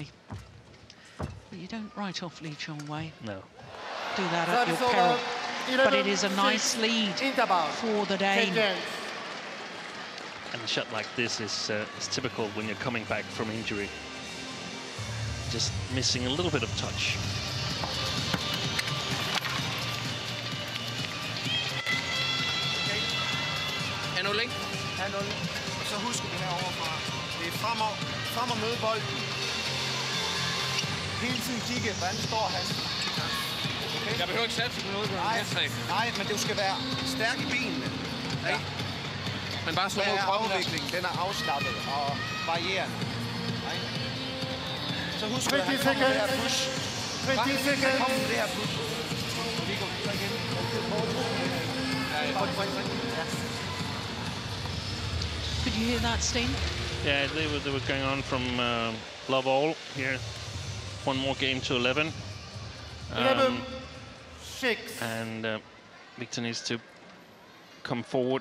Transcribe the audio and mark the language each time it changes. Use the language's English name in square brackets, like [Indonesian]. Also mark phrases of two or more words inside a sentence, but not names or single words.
[English] But you don't write off Lee Chong Wei. No. Do that at your peril. But it is a nice lead for the Dane. And a shot like this is typical when you're coming back from injury. Just missing a little bit of touch. [Danish] Handel, ikke? Handel. Og så husker vi herovre fra. Det er frem og møde bolden. Hele tiden kigge, hvordan står han. Okay? Jeg behøver ikke satse på noget. Nej, men det skal være stærk i benene. Ja. Men bare slå mod kroppen. Afviklingen, den er afslappet og varierende. Nej. Så husk, at han kommer med det her push. 20 sekunder. Han kommer med det her push. Vi går så igen. [English] Could you hear that, Steen? Yeah, they were going on from love all here. One more game to 11. 11-6. And Viktor needs to come forward.